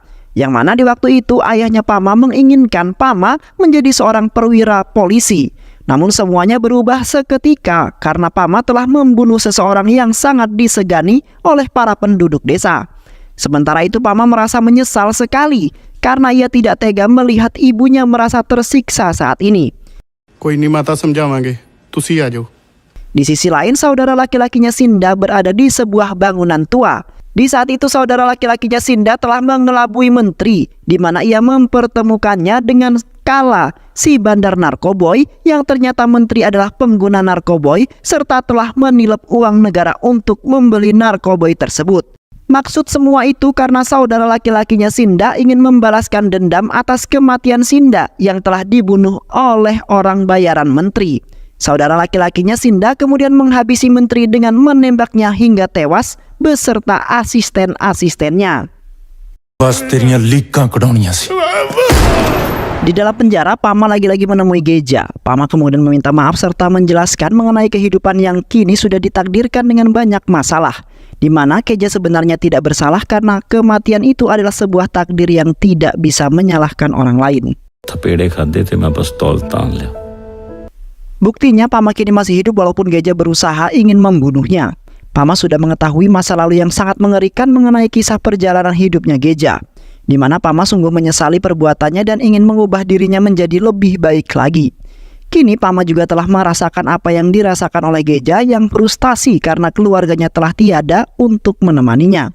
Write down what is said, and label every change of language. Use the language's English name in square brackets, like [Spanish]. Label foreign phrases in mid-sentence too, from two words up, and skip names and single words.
[Indonesian] Yang mana di waktu itu ayahnya Pama menginginkan Pama menjadi seorang perwira polisi. Namun semuanya berubah seketika karena Pama telah membunuh seseorang yang sangat disegani oleh para penduduk desa. Sementara itu Pama merasa menyesal sekali karena ia tidak tega melihat ibunya merasa tersiksa saat ini. [Punjabi] ਕੋਈ ਨਹੀਂ ਮਾਤਾ ਸਮਝਾਵਾਂਗੇ ਤੁਸੀ ਆ ਜਾਓ। [Indonesian] Di sisi lain, saudara laki-lakinya Sinda berada di sebuah bangunan tua. Di saat itu, saudara laki-lakinya Sinda telah mengelabui menteri, di mana ia mempertemukannya dengan Kala, si bandar narkoboy, yang ternyata menteri adalah pengguna narkoboy, serta telah menilep uang negara untuk membeli narkoboy tersebut. Maksud semua itu karena saudara laki-lakinya Sinda ingin membalaskan dendam atas kematian Sinda yang telah dibunuh oleh orang bayaran menteri. Saudara laki-lakinya Sinda kemudian menghabisi menteri dengan menembaknya hingga tewas beserta asisten-asistennya. [Punjabi] ਬਸ ਤੇਰੀਆਂ ਲੀਕਾਂ ਕਢਾਉਣੀਆਂ ਸੀ। [Indonesian] Di dalam penjara, Pama lagi-lagi menemui Geja. Pama kemudian meminta maaf serta menjelaskan mengenai kehidupan yang kini sudah ditakdirkan dengan banyak masalah, di mana Geja sebenarnya tidak bersalah karena kematian itu adalah sebuah takdir yang tidak bisa menyalahkan orang lain. [Hindi] थपेड़े खाते थे मैं बस तौल तान लिया। [Indonesian] Buktinya Pama kini masih hidup walaupun Geja berusaha ingin membunuhnya. Pama sudah mengetahui masa lalu yang sangat mengerikan mengenai kisah perjalanan hidupnya Geja, di mana Pama sungguh menyesali perbuatannya dan ingin mengubah dirinya menjadi lebih baik lagi. Kini Pama juga telah merasakan apa yang dirasakan oleh Geja yang frustasi karena keluarganya telah tiada untuk menemaninya.